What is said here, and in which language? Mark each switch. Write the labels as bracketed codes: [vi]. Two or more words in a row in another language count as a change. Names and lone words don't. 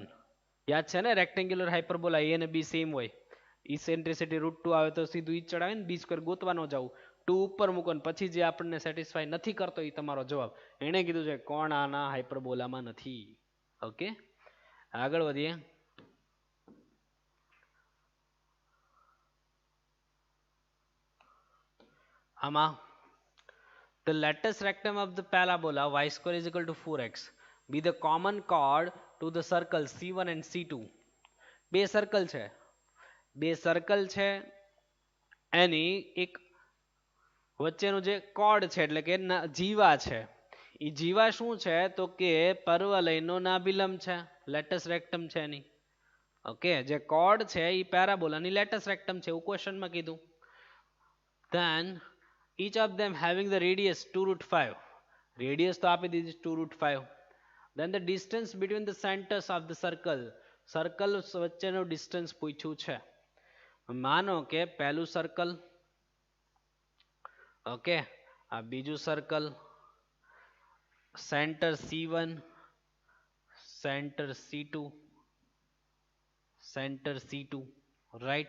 [gu] યાદ છે ને, [en] rectangular hyperbola [gu] એ અને બી સેમ હોય, ઇસેન્ટ્રિસિટી √2 આવે તો સીધું ઈ જ ચડાવે ને, b² ગોતવા ન જવું, 2 ઉપર મૂકો ને પછી જે આપણને સેટિસ્ફાય નથી કરતો એ તમારો જવાબ. એણે કીધું છે કોણ આના હાઇપરબોલામાં નથી. ઓકે, આગળ વધીએ. [en] આમાં the lattice rectum of the parabola y² is equal to 4x be the common chord to the circle C1 and C2. [gu] બે સર્કલ છે, બે સર્કલ છે, એની એક વચ્ચેનું જે કોર્ડ છે એટલે કે જીવા છે, એ જીવા શું છે તો કે પર્વલયનો નાભિલંબ છે, [en] latus rectum [gu] છે એની. ઓકે, જે કોર્ડ છે એ પેરાબોલાની [en] latus rectum [gu] છે એવું ક્વેશ્ચનમાં કીધું. [en] then each of them having the radius 2√5, radius તો આપી દીધી 2√5. then the distance between the centers of the circle, [gu] સર્કલ વચ્ચેનું ડિસ્ટન્સ પૂછ્યું છે. માનો કે પહેલું સર્કલ ઓકે, આ બીજું સર્કલ, સેન્ટર C1, સેન્ટર C2, સેન્ટર C2, રાઈટ.